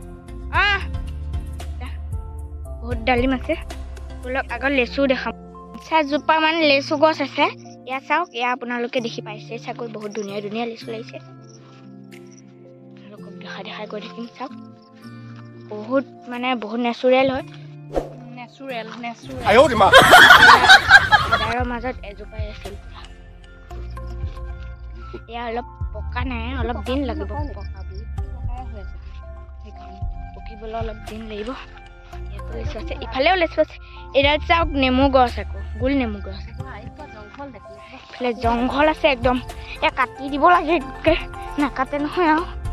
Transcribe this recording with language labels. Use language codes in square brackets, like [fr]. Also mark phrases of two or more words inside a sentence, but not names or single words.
[as] বহুত ডালিম আছে বলক আগত লেচু দেখাম চাজোপা মানে লেচু গছ আছে এয়া চাওক এয়া আপোনালোকে দেখি পাইছে চাগৈ বহুত ধুনীয়া ধুনীয়া লেচু লাগিছে দেখাই গৈ থাকিম চাওক বহুত মানে বহুত নেচুৰেল হয় নেচুৰেল [zh] eh呦我的妈 [as] তাৰ মাজত এজোপাই আছিল এয়া অলপ পকা নাই অলপ দিন লাগিব পকাবলৈ সেইকাৰণে পকিবলৈ অলপ দিন লাগিব ইয়াতো লেচু আছে ইফালেও লেচু আছে এডাল চাওক নেমু গছ আকৌ গোল নেমু গছ ইফালে জংঘল আছে একদম এয়া কাটি দিব লাগে নাকাটে নহয় আৰু